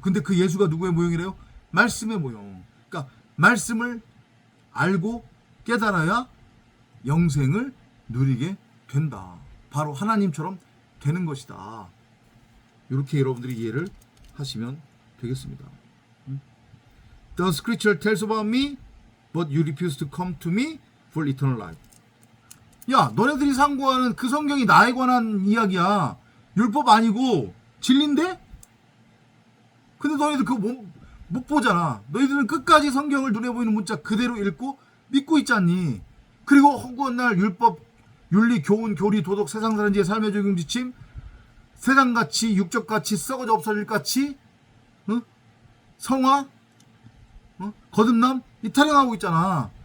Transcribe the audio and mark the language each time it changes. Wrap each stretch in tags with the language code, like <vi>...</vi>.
<ko>근데 그 예수가 누구의 모형이래요? 말씀의 모형. 그러니까 말씀을 알고 깨달아야 영생을 누리게 된다. 바로 하나님처럼 되는 것이다. 이렇게 여러분들이 이해를 하시면 되겠습니다.</ko> <en>The scripture tells about me, but you refuse to come to me for eternal life.</en> <ko>야, 너네들이 상고하는 그 성경이 나에 관한 이야기야. 율법 아니고 진리인데? 근데 너희들 그거 못 보잖아. 너희들은 끝까지 성경을 눈에 보이는 문자 그대로 읽고 믿고 있지 않니? 그리고 허구한 날 율법, 윤리, 교훈, 교리, 도덕, 세상사람지의 삶의 적용 지침, 세상같이 육적같이 썩어져 없어질 같이 성화, 거듭남 이 타령하고 있잖아.</ko>